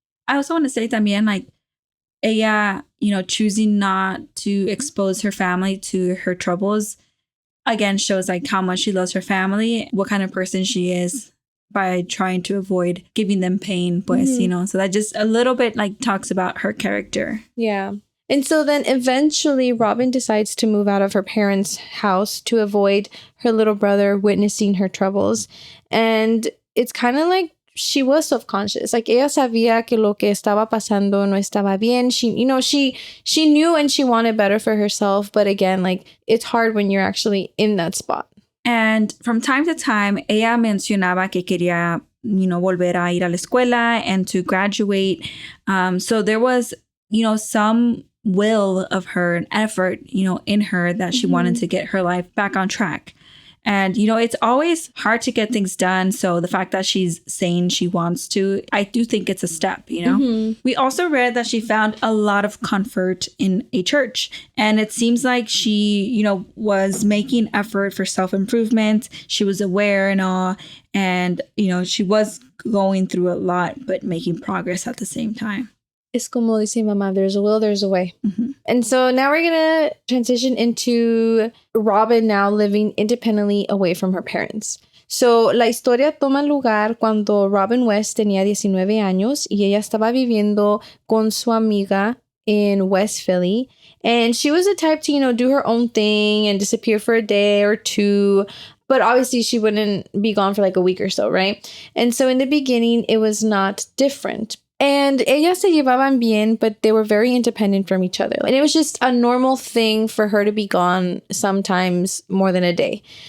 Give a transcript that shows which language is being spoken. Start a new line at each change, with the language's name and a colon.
English: I also want to say también, like, ella, choosing not to expose her family to her troubles, again, shows like how much she loves her family, what kind of person she is by trying to avoid giving them pain, pues, so that just a little bit like talks about her character. Yeah. And so then eventually Robin decides to move out of her parents' house to avoid her little brother witnessing her troubles. And it's kind of like she was self-conscious.
Spanish: Like ella sabía que lo que estaba pasando no estaba bien.
English: She knew and she wanted better for herself. But again, like it's hard when you're actually in that spot. And from time to time,
Spanish: ella mencionaba que quería, volver a ir a la escuela
English: and to graduate. So there was, some will of her and effort, in her that she wanted to get her life back on track. And, it's always hard to get things done. So the fact that she's saying she wants to, I do think it's a step, We also read that she found a lot of comfort in a church. And it seems like she, was making effort for self-improvement. She was aware and all. And, she was going through a lot, but making progress at the same time.
Spanish: Es como dice mamá,
English: there's a will, there's a way. And so now we're going to transition into Robin now living independently away from her parents.
Spanish: So la historia toma lugar cuando Robin West tenía 19 años y ella estaba viviendo con su amiga in West Philly.
English: And she was the type to, do her own thing and disappear for a day or two. But obviously she wouldn't be gone for like a week or so, right? And so in the beginning, it was not different. And
Spanish: ellas se llevaban bien,
English: but they were very independent from each other. And it was just a normal thing for her to be gone sometimes more than a day.